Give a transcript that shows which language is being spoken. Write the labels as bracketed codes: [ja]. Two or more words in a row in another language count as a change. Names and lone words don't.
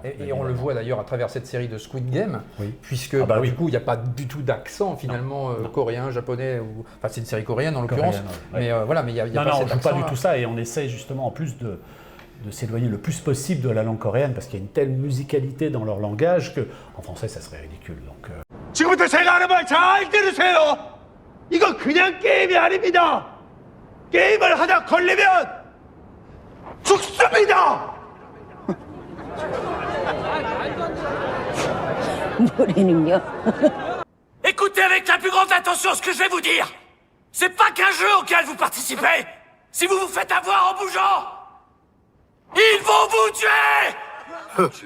[fr] Et on le voit d'ailleurs à travers cette série de Squid Game, puisque du coup, il n'y a pas du tout d'accent finalement coréen, japonais, enfin c'est une série coréenne en l'occurrence, mais voilà, mais il y a pas cet accent. Non, on ne joue pas du tout ça et on essaye justement en plus de s'éloigner le plus possible de la langue coréenne parce qu'il y a une telle musicalité dans leur langage qu'en français, ça serait ridicule. Donc, [ko] 지금부터 제가 하는 말 잘 들으세요. 이거 그냥 게임이 아닙니다. 게임을 하다 걸리면 죽습니다. [fr] Écoutez avec la plus grande attention ce que je vais vous dire. C'est pas qu'un jeu auquel vous participez. Si vous vous faites avoir en bougeant, ils vont vous tuer.